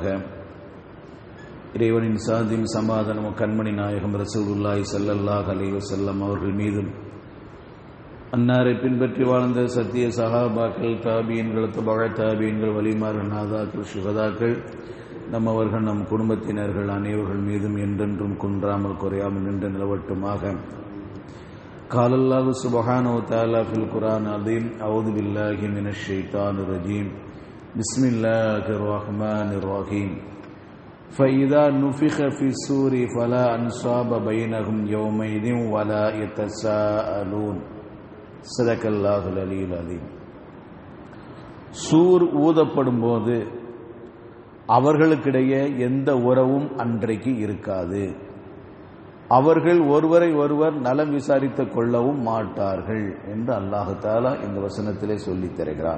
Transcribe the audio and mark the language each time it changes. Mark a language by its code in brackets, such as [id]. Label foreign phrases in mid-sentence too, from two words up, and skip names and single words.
[ta] இறைவனின் சாந்தியும் சமாதானமும் கண்மணி நாயகம் [ar] رسول الله صلى الله عليه وسلم [ta] அவர்கள் மீதும், அன்னாரை பின்பற்றி வாழ்ந்த சத்திய சஹாபாக்கள், தாபியன்கள், தபஅ தாபியன்கள், வலிமார்கள், நாதாக்கள், சுஹதாக்கள், நம்மவர்கள், நம் குடும்பத்தினர்கள் அனைவர்கள் மீதும் என்றென்றும் குன்றாமல் குறையாமல் நின்று நிலவட்டுமாக. [ar] قال الله سبحانه وتعالى في القرآن العظيم: أعوذ بالله من الشيطان الرجيم بسم الله الرحمن الرحيم فإذا نفخ في الصور فلا أنصاب بينهم يومئذ ولا يتساءلون. صدق الله العلي العظيم. [ta] சூர் ஊதப்படும் போது அவர்களுக்கிடையே எந்த உறவும் அன்றைக்கு இருக்காது. அவர்கள் ஒருவரை ஒருவர் நலம் விசாரித்துக் கொள்ளவும் மாட்டார்கள் என்று [ar] الله تعالى [ta] இந்த வசனத்திலே சொல்லித் தருகிறார்.